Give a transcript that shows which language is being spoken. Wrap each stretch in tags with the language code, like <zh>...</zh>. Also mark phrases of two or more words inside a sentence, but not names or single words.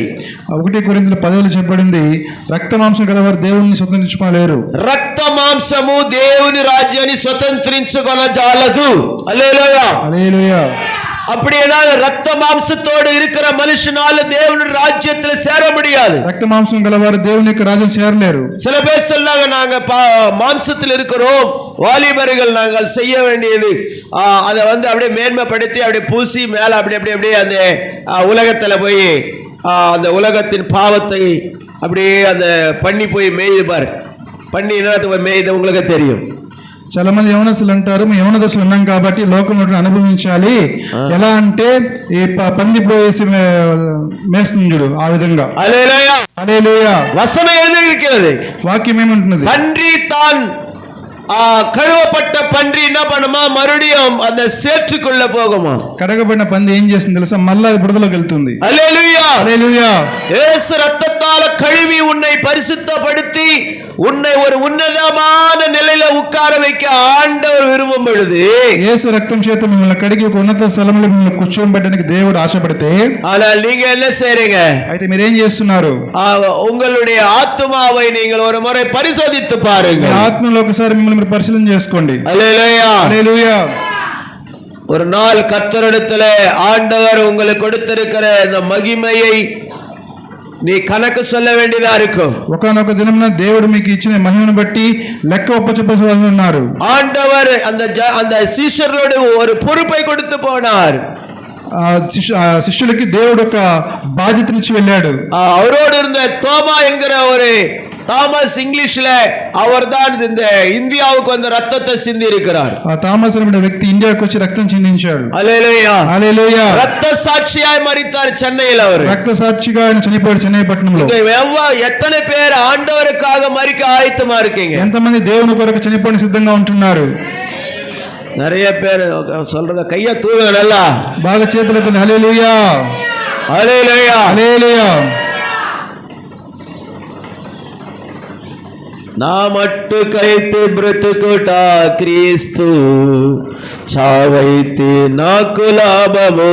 <te>1 కొరింథీయుల 10 చెప్పబడింది, రక్త మాంసం గలవారు దేవుని స్వతంత్రించుకోలేరు. రక్త మాంసము దేవుని రాజ్యాన్ని స్వతంత్రించుకొనజాలదు. హల్లెలూయా, హల్లెలూయా.</te> <ta>அப்படி ஏதாவது ரத்த மாம்சத்தோடு இருக்கிற மனுஷனால தேவனுடைய ராஜ்யத்துல சேர முடியாது.</ta> <te>రక్త మాంసం గలవారు దేవుని యొక్క రాజ్యం చేరలేరు.</te> <ta>சில பேர் சொன்னாங்க, நாங்க மாம்சத்தில் இருக்கிறோம், வாலிபர்கள் நாங்கள் செய்ய வேண்டியது அதை வந்து அப்படியே மேன்மைப்படுத்தி அப்படியே பூசி மேல அப்படி அப்படி அப்படியே அந்த உலகத்துல போய் அந்த உலகத்தின் பாவத்தை அப்படியே அந்த பண்ணி போய் மேய்து பாரு. பண்ணி என்ன மேய்து உங்களுக்கு தெரியும்.</ta> <te>చాలా మంది యవనస్తులు అంటారు, మేము యవన దశలో ఉన్నాం కాబట్టి లోకంలో అనుభవించాలి. ఎలా అంటే ఈ పంది పోయేసి మేస్తుంది చూడు, ఆ విధంగా. హల్లెలూయా, హల్లెలూయా.</te> <ta>వచనం எழுதியிருக்கிறது.</ta> <te>వాక్యం ఏమంటున్నది?</te> <ta>பன்றி தான் கழுவப்பட்ட பன்றி என்ன பண்ணுமா? மறுபடியும் அந்த சேற்றுக்குள்ள போகுமா?</ta> <te>కడగబడిన పంది ఏం చేస్తుంది తెలుసా? మళ్ళా అది బురదలోకి వెళ్తుంది.</te> <ta>அல்லேலூயா,</ta> <te>హల్లెలూయా.</te> <ta>இயேசு ரத்தத்தால கழுவி உன்னை பரிசுத்தப்படுத்தி உன்னை ஒரு உன்னதமான நிலையில உட்கார வைக்க ஆண்டவர் விரும்பும் பொழுது,</ta> <te>యేసు రక్తం చేత మిమ్మల్ని కడిగి ఒక ఉన్నత స్థలంలో మిమ్మల్ని కూర్చోబెట్టడానికి దేవుడు ఆశపడితే,</te> <ta>ஆனால் நீங்க என்ன செய்றீங்க?</ta> <te>అయితే మీరేం చేస్తున్నారు?</te> <ta>உங்களுடைய ஆத்துமாவை நீங்கள் ஒரு முறை பரிசோதித்து பாருங்க.</ta> <te>మీ ఆత్మలో ఒకసారి మిమ్మల్ని మీరు పరిశీలన చేసుకోండి.</te> <ta>அல்லேலூயா.</ta> <te>హల్లెలూయా.</te> <ta>ஒரு நாள் கர்த்தரிடத்துல ஆண்டவர் உங்களுக்கு கொடுத்திருக்கிற இந்த மகிமையை நீ கணக்கு சொல்ல வேண்டியதா இருக்கும்.</ta> <te>ఒకనొక దినమున దేవుడు మీకు ఇచ్చిన మహిమను బట్టి లెక్క ఒప్పచెప్పవలసి ఉన్నారు.</te> <ta>ஆண்டவர் அந்த சீஷர்களோடு ஒரு பொறுப்பை கொடுத்து போனார்.</ta> <te>శిష్యులకి దేవుడు ఒక బాధ్యతనిచ్చి వెళ్ళాడు.</te> <ta>அவரோடு இருந்த தோமா என்கிற ஒரு தாமஸ், இங்கிலீஷ்ல அவர்தான் இந்த இந்தியாவுக்கு வந்து ரத்தத்தை சிந்தி இருக்கிறார்.</ta> <te>தாமஸ் అనే వ్యక్తి ఇండియాకి వచ్చి రక్తం చిందించాడు. హల్లెలూయా, హల్లెలూయా.</te> <ta>ரத்த சாட்சியாய் மரித்தார் சென்னையில். அவர்</ta> <te>రక్త సాక్షిగా ఆయన చనిపోయాడు చెన్నై పట్టణంలో.</te> <ta>எத்தனை பேர் ஆண்டவருக்காக மரிக்க ஆயத்தமா இருக்கீங்க?</ta> <te>ఎంతమంది దేవుని కొరకు చనిపోవడానికి సిద్ధంగా ఉంటున్నారు?</te> <ta>நிறைய பேர் சொல்றத கைய தூக்குங்க, நல்லா</ta> <te>బాగా చేతులెత్తండి. హల్లెలూయా, హల్లెలూయా, హల్లెలూయా. నా మట్టుకైతే బ్రతుకుట క్రీస్తు, చావైతే నాకు లాభము.</te>